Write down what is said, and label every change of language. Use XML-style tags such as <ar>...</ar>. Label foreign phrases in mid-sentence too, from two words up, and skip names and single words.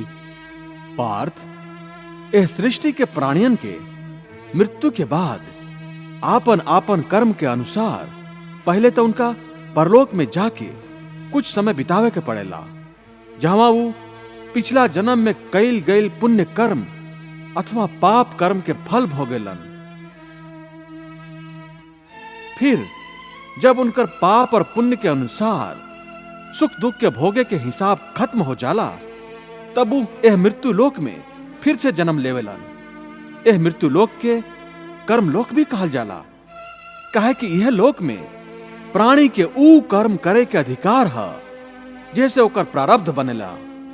<bho>पार्थ, एह सृष्टि के प्राणियन के मृत्यु के बाद आपन आपन कर्म के अनुसार पहले तो उनका परलोक में जाके कुछ समय बितावे के पड़ेला, जहां वो पिछला जन्म में कईल गईल पुण्य कर्म अथवा पाप कर्म के फल भोगेलन। फिर जब उनकर पाप और पुण्य के अनुसार सुख दुख के भोगे के हिसाब खत्म हो जाला, तब वो एह मृत्यु लोक में फिर से जन्म लेवेलन। एह मृत्यु लोक के कर्म लोक भी कहल जाला, काहे कि यह लोक में प्राणी के ऊ कर्म करे के अधिकार है जैसे ओकर प्रारब्ध बनेला।</bho>